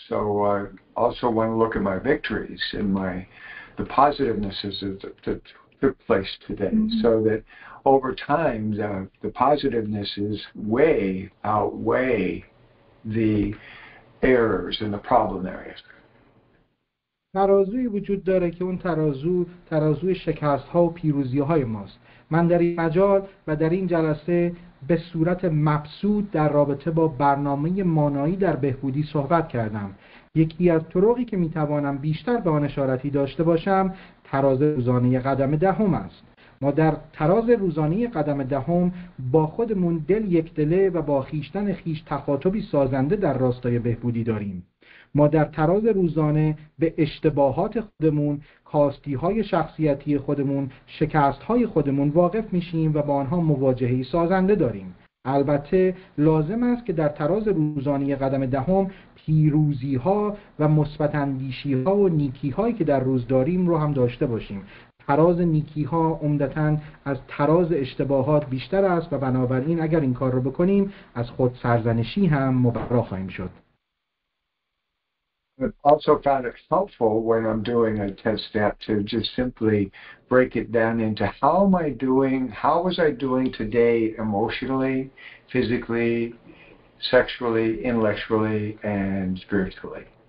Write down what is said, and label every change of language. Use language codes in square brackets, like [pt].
[en] So I also want to look at my victories and the positivenesses that took place today, so that over time the positivenesses outweigh the errors and the problem areas. [fa] ترازوی وجود داره که اون ترازوی شکست‌ها و پیروزی‌های ماست. من در این مجال و در این جلسه به صورت مبسوط در رابطه با برنامه مانایی در بهبودی صحبت کردم. یکی از طرقی که میتوانم بیشتر به آن اشارتی داشته باشم تراز روزانه قدم دهم است. ما در تراز روزانه قدم دهم با خودمون یک دله و با خویشتن خویش تخاطبی سازنده در راستای بهبودی داریم. ما در تراز روزانه به اشتباهات خودمون، کاستی‌های شخصیتی خودمون، شکست‌های خودمون واقف میشیم و با آنها مواجهه‌ای سازنده داریم. البته لازم است که در تراز روزانه قدم دهم پیروزی‌ها و مثبت اندیشی‌ها و نیکی‌هایی که در روز داریم رو هم داشته باشیم. تراز نیکی‌ها عمدتاً از تراز اشتباهات بیشتر است و بنابراین اگر این کار رو بکنیم از خود سرزنشی هم مبرا خواهیم شد. [en] I've also found it helpful when I'm doing a 10-step to just simply break it down into how was I doing today emotionally, physically, sexually, intellectually, and spiritually.